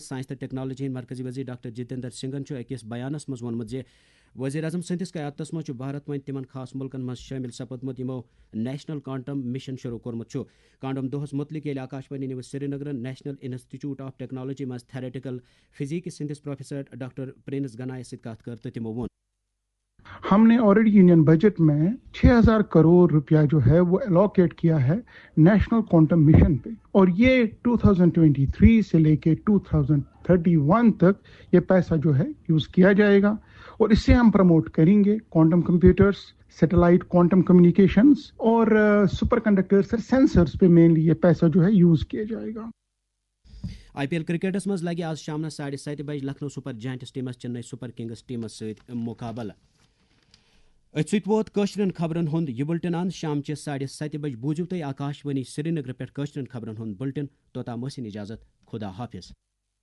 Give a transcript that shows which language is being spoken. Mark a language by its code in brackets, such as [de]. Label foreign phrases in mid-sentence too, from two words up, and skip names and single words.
[ks] سائنس تو ٹیکنالوجی ہند مرکزی وزیر ڈاکٹر جتیندر سنگھن اکس بیانس مز وونمت زِ وزیر اعظم سندس قیادتس مز بھارت وۄنۍ تمن خاص ملکن مز شامل سپدمت یمو نیشنل کوانٹم مشن شروع کورمت. کوانٹم دہس متعلق ییٚلہِ آکاشوانی نیوز سری نگرن نیشنل انسٹیٹیوٹ آف ٹیکنالوجی مز [en] theoretical physics [ks] ہندس پروفیسر ڈاکٹر پرنس گنائے ست کت کر تو تمو وون. [ur] ہم نے آلریڈی یونین بجٹ میں 6,000 کروڑ روپیہ جو ہے وہ الوکیٹ کیا ہے نیشنل کوانٹم مشن پہ، اور یہ 2023 سے لے کے 2031 تک یہ پیسہ جو ہے یوز کیا جائے گا، اور اس سے ہم پروموٹ کریں گے [en] quantum computers, satellite quantum communications [ur] اور [en] superconductors [ur] اور سینسرز پہ مینلی یہ پیسہ جو ہے یوز کیا جائے گا۔ [ks] آئی پی ایل کرکٹس مز لگہ آج شام 7:30 بجے لکھنؤ سپر جائنٹس ٹیمس چنئی سپر کنگز ٹیمس ست مقابلہ۔ ات ست ووت کشرن خبرن ہند یہ بلٹن اند شام چہ 7:30 بجے بوزو تھی آکاش وانی سری نگر پہ کشرن خبرن ہند بلٹن توتام ٲسِن اجازت خدا حافظ۔